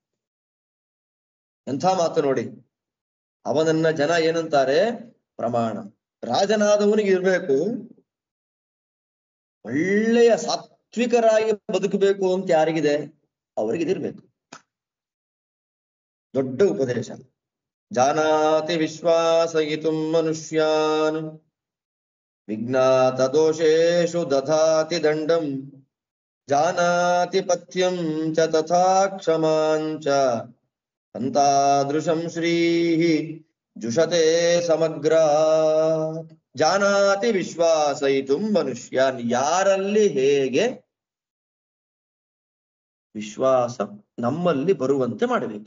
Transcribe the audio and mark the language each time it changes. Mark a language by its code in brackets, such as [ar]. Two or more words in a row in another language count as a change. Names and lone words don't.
[kn] ಎಂಥ ಮಾತು ನೋಡಿ, ಅವನನ್ನ ಜನ ಏನಂತಾರೆ? ಪ್ರಮಾಣ. ರಾಜನಾದವನಿಗೆ ಇರ್ಬೇಕು, ಒಳ್ಳೆಯ ಸಾತ್ವಿಕರಾಗಿ ಬದುಕಬೇಕು ಅಂತ ಯಾರಿಗಿದೆ ಅವರಿಗಿದಿರ್ಬೇಕು. ದೊಡ್ಡ ಉಪದೇಶ. [sa] ಜಾನಾತಿ ವಿಶ್ವಾಸಯಿತುಂ ಮನುಷ್ಯಾನ್ ವಿಜ್ಞಾತ ದೋಷೇಷು ದಧಾತಿ ದಂಡಂ ಜಾನಾತಿ ಪಥ್ಯಂ ಚ ತಥಾ ಕ್ಷಮಾಂಚ ಅಂತಾದೃಶಂ ಶ್ರೀಹಿ ಜುಷತೆ ಸಮಗ್ರ. ಜಾನಾತಿ ವಿಶ್ವಾಸಯಿತುಂ ಮನುಷ್ಯಾನ್, [kn] ಯಾರಲ್ಲಿ ಹೇಗೆ ವಿಶ್ವಾಸ ನಮ್ಮಲ್ಲಿ ಬರುವಂತೆ ಮಾಡಬೇಕು.